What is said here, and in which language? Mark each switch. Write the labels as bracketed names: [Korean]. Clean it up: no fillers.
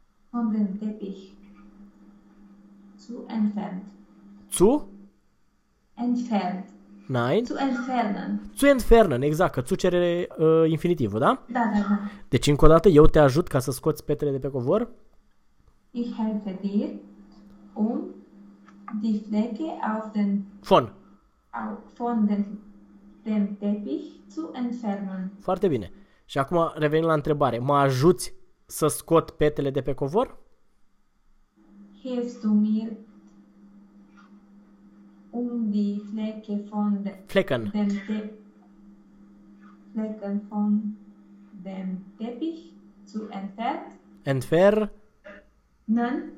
[German] Von dem Teppich. Zu entfernt. Zu? Entfernt. Nein. Zu entfernen. Zu entfernen, [Romanian] exact, că tu cere infinitivul, da? Da. Deci, încă o dată, eu te ajut ca să scoți petrele de pe covor. [German] Ich helfe dir und die Flecke auf den Fon. von dem Teppich zu entfernen. [Romanian] Foarte bine. Și acum revenim la întrebare. Mă ajuți să scot petele de pe covor? [German] Hilfst du mir, um die Flecke von de Flecken. dem Te Flecken von dem Teppich zu entfernen? Entfer. Nein,